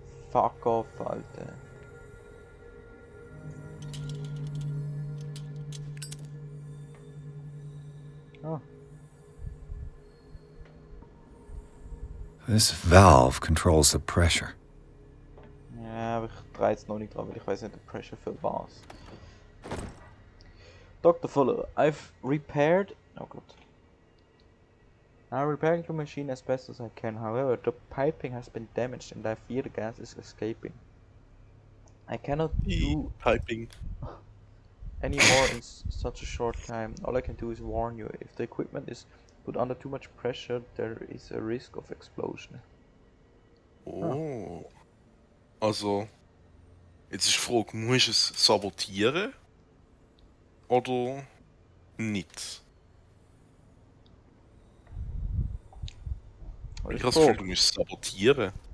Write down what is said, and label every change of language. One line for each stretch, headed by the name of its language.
English: Fuck off,
German: Alter. Oh.
English: This valve controls the pressure.
German: Ja, aber ich drehe jetzt noch nicht dran, weil ich weiß nicht, der Pressure für was.
English: Dr. Fuller, I've repaired...
German: Oh Gott.
English: I'm repairing the machine as best as I can. However, the piping has been damaged and I fear the gas is escaping. I cannot do Piping. any more in such a short time. All I can do is warn you. If the equipment is put under too much pressure, there is a risk of explosion. Oh.
German: Also, jetzt ist die Frage, musst du es sabotieren? Oder nicht? Ich habe das Gefühl, du musst es sabotieren.